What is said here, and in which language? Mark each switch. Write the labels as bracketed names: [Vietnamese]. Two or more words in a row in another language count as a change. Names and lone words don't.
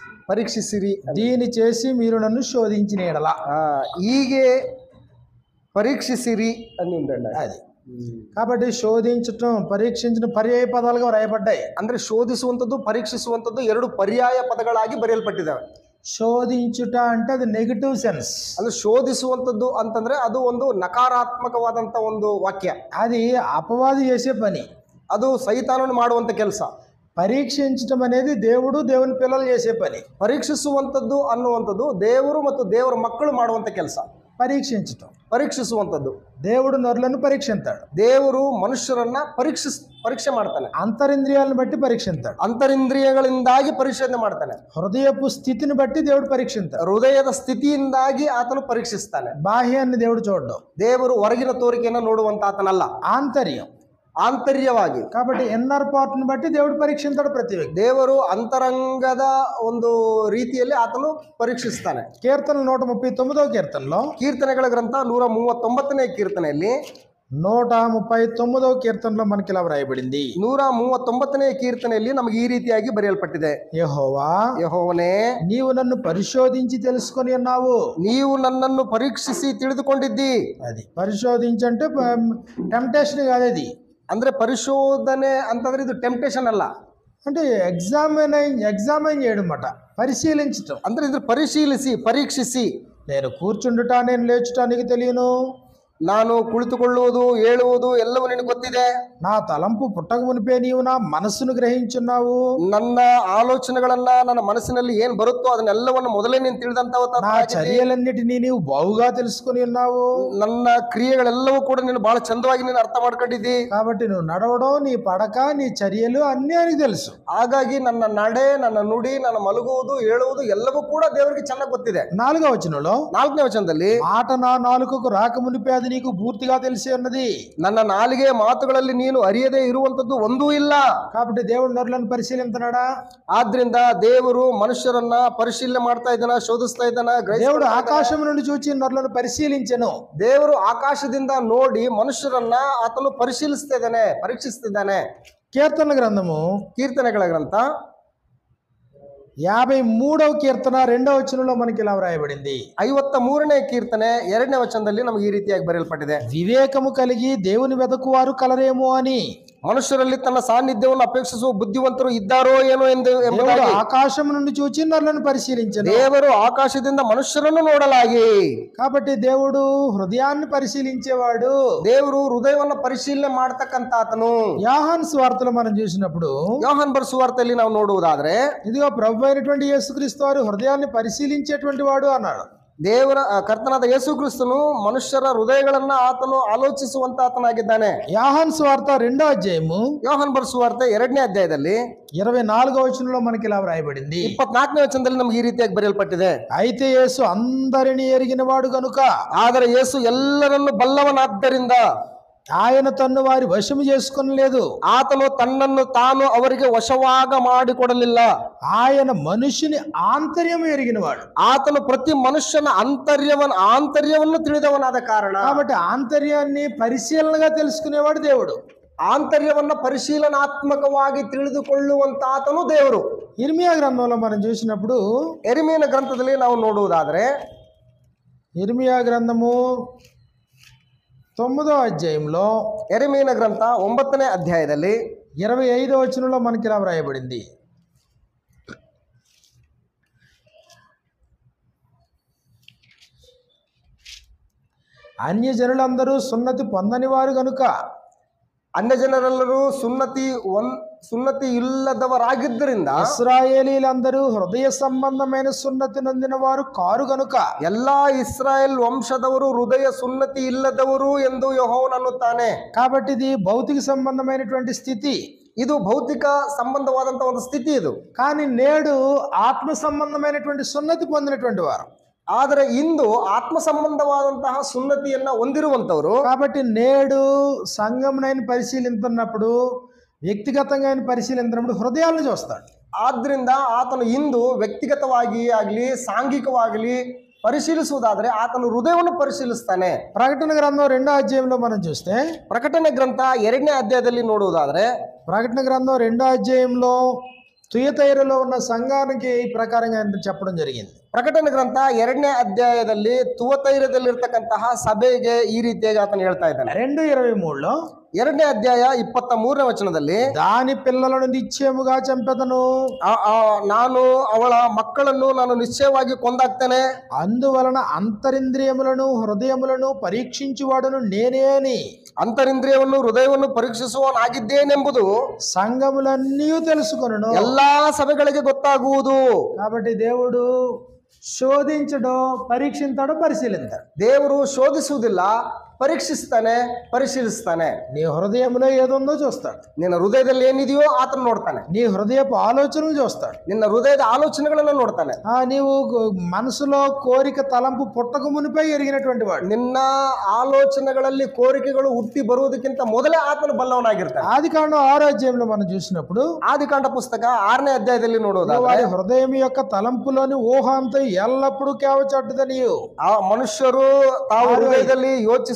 [Kannada] పరీక్షిసిరి. [Telugu] దీని చేసి మీరు నన్ను శోధించిన ఎడల. [Kannada] ಹೀಗೆ ಪರೀಕ್ಷಿಸಿರಿ [Telugu] అని ఉందండి అది. కాబట్టి శోధించటం, పరీక్షించడం పర్యాయ పదాలుగా రాయబడ్డాయి. [Kannada] ಅಂದ್ರೆ ಶೋಧಿಸುವಂಥದ್ದು ಪರೀಕ್ಷಿಸುವಂಥದ್ದು ಎರಡು ಪರ್ಯಾಯ ಪದಗಳಾಗಿ ಬರೆಯಲ್ಪಟ್ಟಿದ್ದಾವೆ. [Telugu] శోధించుట అంటే అది [English] negative sense. [Kannada] ಅಂದ್ರೆ ಶೋಧಿಸುವಂಥದ್ದು ಅಂತಂದ್ರೆ ಅದು ಒಂದು ನಕಾರಾತ್ಮಕವಾದಂಥ ಒಂದು ವಾಕ್ಯ. [Telugu] అది అపవాది చేసే పని, [Kannada] ಅದು ಸೈತಾನನು ಮಾಡುವಂಥ ಕೆಲಸ. [Telugu] పరీక్షించటం అనేది దేవుడు దేవుని పిల్లలు చేసే పని. [Kannada] ಪರೀಕ್ಷಿಸುವಂಥದ್ದು ಅನ್ನುವಂಥದ್ದು ದೇವರು ಮತ್ತು ದೇವರ ಮಕ್ಕಳು ಮಾಡುವಂಥ ಕೆಲಸ. [Telugu] పరీక్షించటం, [Kannada] ಪರೀಕ್ಷಿಸುವಂಥದ್ದು. [Telugu] దేవుడు నరులను పరీక్షిస్తాడు. [Kannada] ದೇವರು ಮನುಷ್ಯರನ್ನ ಪರೀಕ್ಷೆ ಮಾಡ್ತಾನೆ. [Telugu] అంతరింద్రియాలను బట్టి పరీక్షిస్తాడు. [Kannada] ಅಂತರಿಂದ್ರಿಯಗಳಿಂದಾಗಿ ಪರಿಶೋಧನೆ ಮಾಡ್ತಾನೆ. [Telugu] హృదయపు స్థితిని బట్టి దేవుడు పరీక్షిస్తాడు. [Kannada] ಹೃದಯದ ಸ್ಥಿತಿಯಿಂದಾಗಿ ಆತನು ಪರೀಕ್ಷಿಸ್ತಾನೆ. [Telugu] బాహ్యాన్ని దేవుడు చూడడం. [Kannada] ದೇವರು ಹೊರಗಿನ ತೋರಿಕೆಯನ್ನು ನೋಡುವಂತ ಆತನಲ್ಲ, [Telugu] ఆంతర్యం, [Kannada] ಆಂತರ್ಯವಾಗಿ. [Telugu] కాబట్టి [English] inner partని [Telugu] బట్టి దేవుడు పరీక్షిస్తాడు ప్రతి వ్యక్తి. [Kannada] ದೇವರು ಅಂತರಂಗದ ಒಂದು ರೀತಿಯಲ್ಲಿ ಆತನು ಪರೀಕ್ಷಿಸ್ತಾನೆ. [Telugu] కీర్తన 139వ కీర్తనలో, [Kannada] ಕೀರ್ತನೆಗಳ ಗ್ರಂಥ 139ನೇ ಕೀರ್ತನೆಯಲ್ಲಿ [Telugu] 139వ కీర్తనలో మనకి ఇలా వ్రాయబడింది. [Kannada] 139ನೇ ಕೀರ್ತನೆಯಲ್ಲಿ ನಮಗೆ ಈ ರೀತಿಯಾಗಿ ಬರೆಯಲ್ಪಟ್ಟಿದೆ. [Telugu] యెహోవా, [Kannada] ಯೆಹೋವನೇ, [Telugu] నీవు నన్ను పరిశోధించి తెలుసుకొని ఉన్నావు. [Kannada] ನೀವು ನನ್ನನ್ನು ಪರೀಕ್ಷಿಸಿ ತಿಳಿದುಕೊಂಡಿದ್ದಿ. [Telugu] అది పరిశోధించంటే టెంప్టేషన్ కాదు. అది [Kannada] ಅಂದ್ರೆ ಪರಿಶೋಧನೆ ಅಂತಂದ್ರೆ ಇದು ಟೆಂಪ್ಟೇಷನ್ ಅಲ್ಲ, [Telugu] అంటే ఎగ్జామైన్ చేయడం అన్నమాట, పరిశీలించటం. [Kannada] ಅಂದ್ರೆ ಇದು ಪರಿಶೀಲಿಸಿ, ಪರೀಕ್ಷಿಸಿ. [Telugu] నేను కూర్చుండుట, నేను లేచుట నీకు తెలియను. [Kannada] ನಾನು ಕುಳಿತುಕೊಳ್ಳುವುದು, ಹೇಳುವುದು ಎಲ್ಲವೂ ನಿನಗೆ ಗೊತ್ತಿದೆ. [Telugu] నా తలంపు పుట్టక మునిపే నీవు నా మనస్సును గ్రహించున్నావు. [Kannada] ನನ್ನ ಆಲೋಚನೆಗಳನ್ನ, ನನ್ನ ಮನಸ್ಸಿನಲ್ಲಿ ಏನ್ ಬರುತ್ತೋ ಅದನ್ನೆಲ್ಲವನ್ನು ಮೊದಲೇ ನೀನು ತಿಳಿದಂತವ. [Telugu] నా చర్యలన్నిటినీ నీవు బాగుగా తెలుసుకొని ఉన్నావు. [Kannada] ನನ್ನ ಕ್ರಿಯೆಗಳೆಲ್ಲವೂ ಕೂಡ ನೀನು ಬಹಳ ಚಂದವಾಗಿ ನೀನು ಅರ್ಥ ಮಾಡ್ಕೊಂಡಿದ್ದಿ. [Telugu] కాబట్టి నువ్వు నడవడం, నీ పడక, నీ చర్యలు అన్నీ అని తెలుసు. [Kannada] ಹಾಗಾಗಿ ನನ್ನ ನಡೆ, ನನ್ನ ನುಡಿ, ನನ್ನ ಮಲಗುವುದು, ಹೇಳುವುದು ಎಲ್ಲವೂ ಕೂಡ ದೇವರಿಗೆ ಚೆನ್ನಾಗಿ ಗೊತ್ತಿದೆ. [Telugu] 4వ వచనంలో, [Kannada] 4ನೇ ವಚನದಲ್ಲಿ, [Telugu] మాట నా నాలుకకు రాకమునిపే అది నీకు పూర్తిగా తెలిసి ఉన్నది. [Kannada] ನನ್ನ ನಾಲಿಗೆ ಮಾತುಗಳಲ್ಲಿ ನೀನು ಅರಿಯದೇ ಇರುವಂತದ್ದು ಒಂದೂ ಇಲ್ಲ. [Telugu] కాబట్టి దేవుడు నరులను పరిశీలిస్తున్నాడా? [Kannada] ಆದ್ರಿಂದ ದೇವರು ಮನುಷ್ಯರನ್ನ ಪರಿಶೀಲನೆ ಮಾಡ್ತಾ ಇದ್ದಾನ, ಶೋಧಿಸ್ತಾ ಇದ್ದಾನ. [Telugu] దేవుడు ఆకాశం నుండి చూచి నరులను పరిశీలించెను. [Kannada] ದೇವರು ಆಕಾಶದಿಂದ ನೋಡಿ ಮನುಷ್ಯರನ್ನ ಆತನು ಪರಿಶೀಲಿಸ್ತಿದ್ದಾನೆ, ಪರೀಕ್ಷಿಸ್ತಿದ್ದಾನೆ. [Telugu] కీర్తన గ్రంథము, [Kannada] ಕೀರ್ತನೆಗಳ ಗ್ರಂಥ [Telugu] 53వ కీర్తన 2వ వచనంలో మనకి ఇలా వ్రాయబడింది. [Kannada] 53ನೇ ಕೀರ್ತನೆ 2ನೇ ವಚನದಲ್ಲಿ ನಮಗೆ ಈ ರೀತಿಯಾಗಿ ಬರೆಯಲ್ಪಟ್ಟಿದೆ. [Telugu] వివేకము కలిగి దేవుని వెదకువారు కలరేమో అని. [Kannada] ಮನುಷ್ಯರಲ್ಲಿ ತನ್ನ ಸಾನ್ನಿಧ್ಯವನ್ನು ಅಪೇಕ್ಷಿಸುವ ಬುದ್ಧಿವಂತರು ಇದ್ದಾರೋ ಏನೋ ಎಂಬುದಾಗಿ [Telugu] ఆకాశం నుండి చూచి నరులను పరిశీలించెను. [Kannada] ದೇವರು ಆಕಾಶದಿಂದ ಮನುಷ್ಯರನ್ನು ನೋಡಲಾಗಿ. [Telugu] కాబట్టి దేవుడు హృదయాన్ని పరిశీలించేవాడు. [Kannada] ದೇವರು ಹೃದಯವನ್ನು ಪರಿಶೀಲನೆ ಮಾಡತಕ್ಕಂತ ಆತನು. [Telugu] యోహాను సువార్తలో మనం చూసినప్పుడు, [Kannada] ಯೋಹಾನ ಬರೆಸುವಾರ್ತೆಯಲ್ಲಿ ನಾವು ನೋಡುವುದಾದ್ರೆ, [Telugu] ఇదిగో ప్రభు అయినటువంటి యేసుక్రీస్తు వారు హృదయాన్ని పరిశీలించేటువంటి వాడు అన్నాడు. [Kannada] ದೇವರ ಕರ್ತನಾದ ಯೇಸು ಕ್ರಿಸ್ತನು ಮನುಷ್ಯರ ಹೃದಯಗಳನ್ನ ಆತನು ಆಲೋಚಿಸುವಂತ ಆತನಾಗಿದ್ದಾನೆ. [Telugu] యోహాను సువార్త 2వ అధ్యాయము, [Kannada] ಯೋಹಾನ ಬರೆಸುವಾರ್ತೆ 2ನೇ ಅಧ್ಯಾಯದಲ್ಲಿ [Telugu] 24వ వచనంలో మనకి ఇలా వ్రాయబడింది. [Kannada] 24ನೇ ವಚನದಲ್ಲಿ ನಮ್ಗೆ ಈ ರೀತಿಯಾಗಿ ಬರೆಯಲ್ಪಟ್ಟಿದೆ. [Telugu] అయితే యేసు అందరిని ఎరిగిన వాడు గనుక, [Kannada] ಆದರೆ ಯೇಸು ಎಲ್ಲರನ್ನು ಬಲ್ಲವನಾದ್ದರಿಂದ [Telugu] ఆయన తన్ను వారి వశము చేసుకొనలేదు. [Kannada] ಆತನು ತನ್ನನ್ನು ತಾನು ಅವರಿಗೆ ವಶವಾಗ ಮಾಡಿಕೊಡಲಿಲ್ಲ. [Telugu] ఆయన మనుషుని ఆంతర్యము ఎరిగినవాడు. [Kannada] ಆತನು ಪ್ರತಿ ಮನುಷ್ಯನ ಆಂತರ್ಯವನ್ನು ತಿಳಿದವನಾದ ಕಾರಣ, [Telugu] కాబట్టి ఆంతర్యాన్ని పరిశీలనగా తెలుసుకునేవాడు దేవుడు. [Kannada] ಆಂತರ್ಯವನ್ನ ಪರಿಶೀಲನಾತ್ಮಕವಾಗಿ ತಿಳಿದುಕೊಳ್ಳುವಂತ ಆತನು ದೇವರು. [Telugu] ఇర్మియా గ్రంథంలో మనం చూసినప్పుడు, [Kannada] ಯೆರೆಮೀಯನ ಗ್ರಂಥದಲ್ಲಿ ನಾವು ನೋಡುವುದಾದ್ರೆ, [Telugu] ఇర్మియా గ్రంథము 9వ అధ్యాయంలో, [Kannada] ಯೆರೆಮೀಯನ ಗ್ರಂಥ 9ನೇ ಅಧ್ಯಾಯದಲ್ಲಿ [Telugu] 25వ వచనంలో మనకి ఇలా వ్రాయబడింది. అన్య జనులందరూ సున్నతి పొందని వారు గనుక, [Kannada] ಅನ್ಯ ಜನರೆಲ್ಲರೂ ಸುನ್ನತಿ ಇಲ್ಲದವರಾಗಿದ್ದರಿಂದ, [Telugu] ఇశ్రాయేలీలందరూ హృదయ సంబంధమైన సున్నతి నొందిన వారు కారు గనుక, [Kannada] ಎಲ್ಲಾ ಇಸ್ರಾಯೇಲ್ ವಂಶದವರು ಹೃದಯ ಸುನ್ನತಿ ಇಲ್ಲದವರು ಎಂದು ಯೆಹೋವನು ಅನ್ನುತ್ತಾನೆ. [Telugu] కాబట్టి ఇది భౌతిక సంబంధమైనటువంటి స్థితి. [Kannada] ಇದು ಭೌತಿಕ ಸಂಬಂಧವಾದಂತ ಒಂದು ಸ್ಥಿತಿ ಇದು. [Telugu] కానీ నేడు ఆత్మ సంబంధమైనటువంటి సున్నతి పొందినటువంటి వారు. [Kannada] ಆದರೆ ಇಂದು ಆತ್ಮ ಸಂಬಂಧವಾದಂತಹ ಸುನ್ನತಿಯನ್ನ ಹೊಂದಿರುವಂತವರು. [Telugu] కాబట్టి నేడు సంఘమునైన పరిశీలిస్తున్నప్పుడు, వ్యక్తిగతంగా ఆయన పరిశీలించినప్పుడు హృదయాలను చూస్తాడు. [Kannada] ಆದ್ರಿಂದ ಆತನು ಇಂದು ವ್ಯಕ್ತಿಗತವಾಗಿ ಆಗಲಿ ಸಾಂಘಿಕವಾಗಲಿ ಪರಿಶೀಲಿಸುವುದಾದ್ರೆ ಆತನು ಹೃದಯವನ್ನು ಪರಿಶೀಲಿಸ್ತಾನೆ. [Telugu] ప్రకటన గ్రంథం 2వ అధ్యాయంలో మనం చూస్తే, [Kannada] ಪ್ರಕಟಣೆ ಗ್ರಂಥ 2ನೇ ಅಧ್ಯಾಯದಲ್ಲಿ ನೋಡುವುದಾದ್ರೆ, [Telugu] ప్రకటన గ్రంథం 2వ అధ్యాయంలో తుయతైరలో ఉన్న సంఘానికి ఈ ప్రకారంగా ఆయన చెప్పడం జరిగింది. [Kannada] ಪ್ರಕಟಣೆ ಗ್ರಂಥ 2ನೇ ಅಧ್ಯಾಯದಲ್ಲಿ ತುವತೈರದಲ್ಲಿರ್ತಕ್ಕಂತಹ ಸಭೆಗೆ ಈ ರೀತಿಯಾಗಿ ಆತನು ಹೇಳ್ತಾ ಇದ್ದಾನೆ. [Telugu] 2:23లో [Kannada] 2ನೇ ಅಧ್ಯಾಯ 23ನೇ ವಚನದಲ್ಲಿ, [Telugu] దాని పిల్లలను నిశ్చయముగా చంపెదను, [Kannada] ನಾನು ಅವಳ ಮಕ್ಕಳನ್ನು ನಾನು ನಿಶ್ಚಯವಾಗಿ ಕೊಂದಾಕ್ತೇನೆ, [Telugu] అందువలన అంతరింద్రియములను హృదయములను పరీక్షించువాడును నేనే అని [Kannada] ಅಂತರಿಂದ್ರಿಯವನ್ನು ಹೃದಯವನ್ನು ಪರೀಕ್ಷಿಸುವವನಾಗಿದ್ದೇನೆಂಬುದು [Telugu] సంఘములన్నీ తెలుసుకొనును. [Kannada] ಎಲ್ಲಾ ಸಭೆಗಳಿಗೆ ಗೊತ್ತಾಗುವುದು. [Telugu] కాబట్టి దేవుడు శోధించడం, పరీక్షించడం, పరిశీలించడం. [Kannada] ದೇವರು ಶೋಧಿಸುವುದಿಲ್ಲ, ಪರೀಕ್ಷಿಸ್ತಾನೆ, ಪರಿಶೀಲಿಸ್ತಾನೆ. [Telugu] నీ హృదయంలో ఏదుందో చూస్తాడు. [Kannada] ನಿನ್ನ ಹೃದಯದಲ್ಲಿ ಏನಿದೆಯೋ ಆತನು ನೋಡ್ತಾನೆ. [Telugu] నీ హృదయపు ఆలోచనలు చూస్తాడు. [Kannada] ನಿನ್ನ ಹೃದಯದ ಆಲೋಚನೆಗಳನ್ನು ನೋಡ್ತಾನೆ. [Telugu] నీవు మనసులో కోరిక తలంపు పుట్టక మునిపై ఎరిగినటువంటి వాడు. [Kannada] ನಿನ್ನ ಆಲೋಚನೆಗಳಲ್ಲಿ ಕೋರಿಕೆಗಳು ಹುಟ್ಟಿ ಬರುವುದಕ್ಕಿಂತ ಮೊದಲೇ ಆತನು ಬಲ್ಲವನಾಗಿರ್ತಾನೆ. [Telugu] ఆదికాండం 6వ అధ్యాయంలో మనం చూసినప్పుడు, [Kannada] ಆದಿಕಾಂಡ ಪುಸ್ತಕ 6ನೇ ಅಧ್ಯಾಯದಲ್ಲಿ ನೋಡೋದಾದ್ರೆ, [Telugu] వారి హృదయం యొక్క తలంపులోని ఊహ అంతా ఎల్లప్పుడూ కేవచట్టుదని [Kannada] ಆ ಮನುಷ್ಯರು ತಾವು ಹೃದಯದಲ್ಲಿ ಯೋಚಿಸು